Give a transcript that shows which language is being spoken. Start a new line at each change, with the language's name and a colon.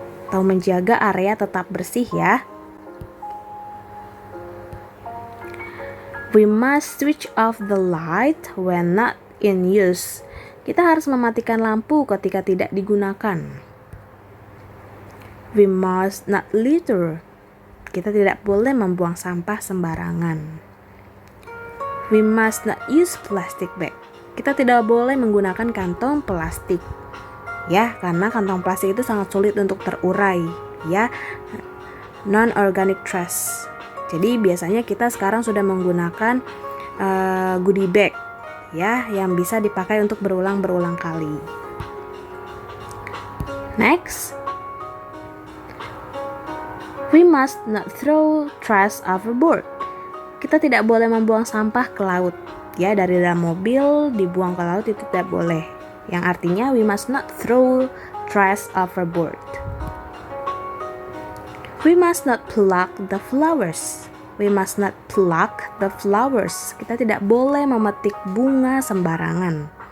Indonesian: Atau menjaga area tetap bersih ya.
English: We must switch off the light when not in use.
Indonesian: Kita harus mematikan lampu ketika tidak digunakan.
English: We must not litter.
Indonesian: Kita tidak boleh membuang sampah sembarangan.
English: We must not use plastic bag.
Indonesian: Kita tidak boleh menggunakan kantong plastik. Ya, karena kantong plastik itu sangat sulit untuk terurai, ya. Non-organic trash. Jadi biasanya kita sekarang sudah menggunakan goodie bag, ya, yang bisa dipakai untuk berulang-berulang kali.
English: Next. We must not throw trash overboard.
Indonesian: Kita tidak boleh membuang sampah ke laut. Ya, dari dalam mobil dibuang ke laut itu tidak boleh. Yang artinya
English: we must not throw trash overboard. We must not pluck the flowers. We must not pluck the flowers.
Indonesian: Kita tidak boleh memetik bunga sembarangan.